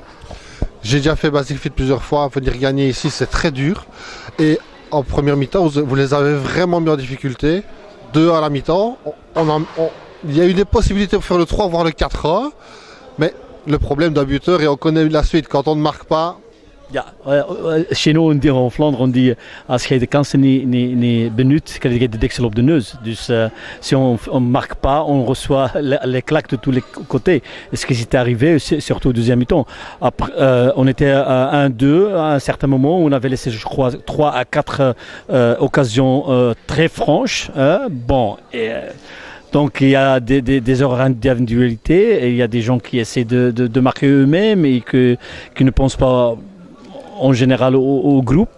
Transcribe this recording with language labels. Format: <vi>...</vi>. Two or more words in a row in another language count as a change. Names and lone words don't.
<fr>J'ai déjà fait Basic Fit plusieurs fois, venir gagner ici c'est très dur. Et en première mi-temps, vous les avez vraiment mis en difficulté. 2 à la mi-temps, il y a eu des possibilités pour faire le 3 voire le 4-1, mais le problème d'un buteur, et on connaît la suite, quand on ne marque pas.</fr> <nl>Ja,</nl> <fr>chez nous en Vlaanderen, on dit</fr> <nl>als je de kansen niet benut, krijg je de deksel op de neus.</nl> <fr>Dus si on ne marque pas, on reçoit les claques de tous les côtés. Et ce qui s'est arrivé, surtout au deuxième mi-temps. Après, on était à 1-2, à un certain moment, on avait laissé, je crois, 3 à 4 occasions très franches. Donc il y a des erreurs d'individualité et il y a des gens qui essaient de marquer eux-mêmes et qui ne pensent pas en général au groupe.</fr>